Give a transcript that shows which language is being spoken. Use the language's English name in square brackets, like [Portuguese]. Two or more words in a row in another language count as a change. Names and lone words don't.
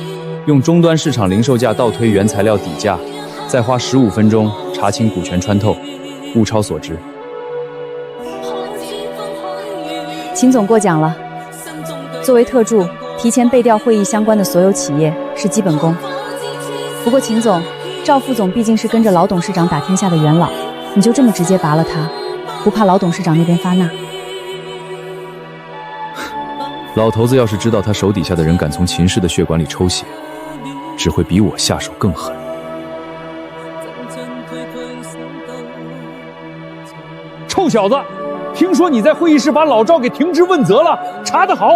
[Chinese] 用終端市場零售價倒推原材料底價，再花15分鐘查清股權穿透，物超所值。秦總過獎了。作為特助，提前備調會議相關的所有企業是基本功。不過秦總，趙副總畢竟是跟着老董事長打天下的元老，你就這麼直接拔了他，不怕老董事長那邊發難？老頭子要是知道他手底下的人敢從秦氏的血管裡抽血，只會比我下手更狠。臭小子，聽說你在會議室把老趙給停職問責了，查得好！